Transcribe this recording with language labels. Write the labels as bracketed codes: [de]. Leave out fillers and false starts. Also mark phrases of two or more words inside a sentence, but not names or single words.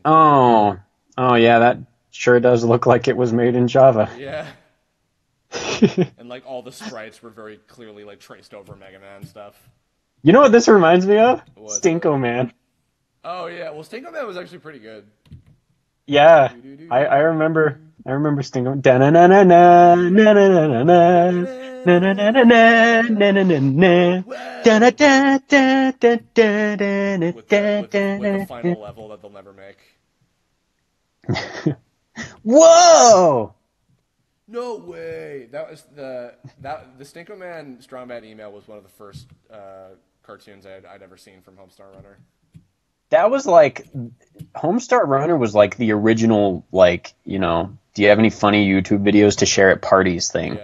[en] Oh yeah, that sure does look like it was made in Java. Yeah. And like all the sprites were very clearly like traced over Mega Man stuff. You know what this reminds me of? What? Stinko Man. Oh yeah, well Stinko Man was actually pretty good. Yeah, I remember. I remember Sting going da na na na na na na na na na na na na na na na na na da da Whoa! da da da da da With the da with the with the da da. final level that they'll never make. Whoa! No way. That was the Stinko Man Strong Bad email was one of the first cartoons I'd ever seen from Homestar Runner. That was like Homestar Runner was like the original, like, you know, do you have any funny YouTube videos to share at parties thing?